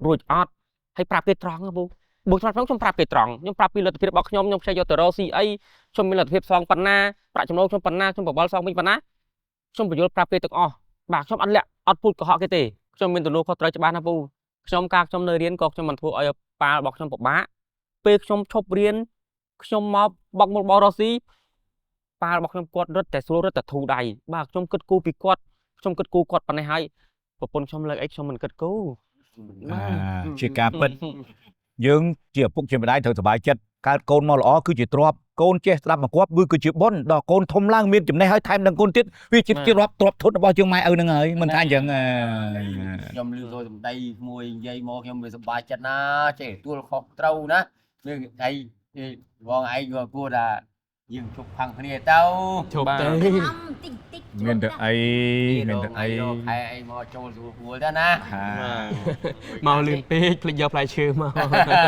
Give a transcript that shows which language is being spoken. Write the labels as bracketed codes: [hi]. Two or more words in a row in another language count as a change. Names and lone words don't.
[km] រួចអត់ហើយប្រាប់គេត្រង់ពូបើខ្ញុំប្រាប់គេត្រង់ខ្ញុំប្រាប់ពីលទ្ធភាពរបស់ខ្ញុំខ្ចីយកទៅរកស៊ីអីខ្ញុំមានលទ្ធភាពសងប៉ុណ្ណាប្រាក់ចំណូលខ្ញុំប៉ុណ្ណាខ្ញុំបបល់សងវិញប៉ុណ្ណាខ្ញុំបញ្យល់ប្រាប់គេទាំងអស់បាទខ្ញុំអត់លាក់អត់ពូតកុហកគេទេខ្ញុំមានទំនួលខុសត្រូវច្បាស់ណាពូខ្ញុំខ្ញុំនៅរៀនក៏ខ្ញុំមិនធ្វើឲ្យប៉ារបស់ខ្ញុំពិបាកពេលខ្ញុំឈប់រៀនខ្ញុំមកបកមុខបររស៊ីប៉ារបស់ខ្ញុំគាត់រត់តែស្រួលរត់តែធូរដៃបាទខ្ញុំគិតគូរពីគាត់ខ្ញុំគិតគូរគាត់ប៉ុណ្ណេះហើយប្រពន្ធខ្ញុំលើកអីខ្ញុំមិនគិតគូរ ជាការពិតយើងជាឪពុកជាម្ដាយត្រូវសប្បាយចិត្តកើតកូនមកល្អគឺជាទ្រព្យកូនចេះស្ដាប់មកគាត់វាគឺជាបុណ្យដល់កូនធំឡើងមានចំណេះហើយថែមនឹងកូនទៀតវាជាទ្រព្យធនរបស់យើងម៉ែឪហ្នឹងហើយមិនថាអញ្ចឹង ខ្ញុំលឺ rồi tầm đây មួយនិយាយមកខ្ញុំវាសប្បាយចិត្តណាចេះទួលខុសត្រូវណានឹងអីបងឯងក៏គួរថាយើងជប់ផាំងគ្នាទៅ ជប់ទេ តិច មានតែអីមានតែអី ខែអីមកចូលស្រួលទៅណា មកលឿនពេកភ្លេចយកផ្លែឈើមក